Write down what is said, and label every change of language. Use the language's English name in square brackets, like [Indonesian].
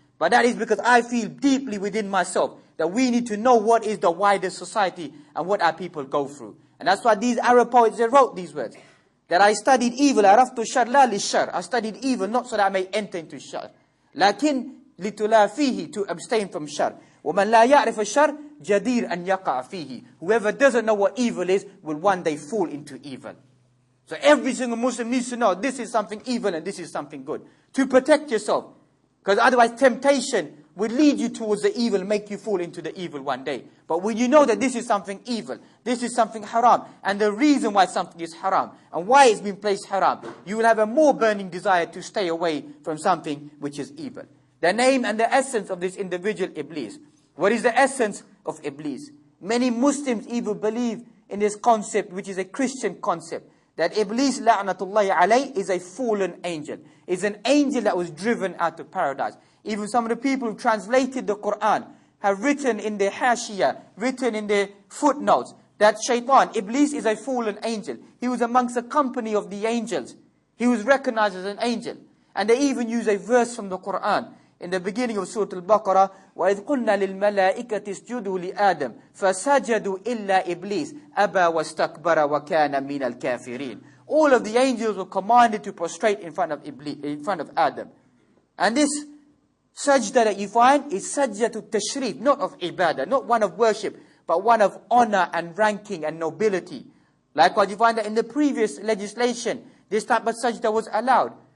[English] But that is because I feel deeply within myself that we need to know what is the wider society and what our people go through. And that's why these Arab poets, they wrote these words. That I studied evil, [Arabic] عرفت الشر لا للشر. [English] I studied evil not so that I may enter into shar. [Arabic] لكن لتلافيه, [English] to abstain from shar. [Arabic] ومن لا يعرف الشر جدير أن يقع فيه. [English] Whoever doesn't know what evil is will one day fall into evil. So every single Muslim needs to know this is something evil and this is something good. To protect yourself. Because otherwise temptation would lead you towards the evil and make you fall into the evil one day. But when you know that this is something evil, this is something haram, and the reason why something is haram, and why it's been placed haram, you will have a more burning desire to stay away from something which is evil. The name and the essence of this individual, Iblis. What is the essence of Iblis? Many Muslims even believe in this concept, which is a Christian concept, that Iblis, la'natullahi alayh, is a fallen angel. Is an angel that was driven out of paradise. Even some of the people who translated the Quran have written in their hashiyah, written in their footnotes, that Shaytaan, Iblis, is a fallen angel. He was amongst the company of the angels. He was recognized as an angel. And they even use a verse from the Quran. In the beginning of Surah Al-Baqarah, [Arabic] وَإِذْ قُلْنَا لِلْمَلَائِكَةِ اسْجُدُوا لِآدَمَ فَسَجَدُوا إِلَّا إِبْلِيسَ أَبَى وَاسْتَكْبَرَ وَكَانَ مِنَ الْكَافِرِينَ. [English] All of the angels were commanded to prostrate in front of Adam. And this Sajda that you find is sajda to tashrif, not of ibadah, not one of worship, but one of honor and ranking and nobility. Likewise, you find that in the previous legislation, this type of sajda was allowed.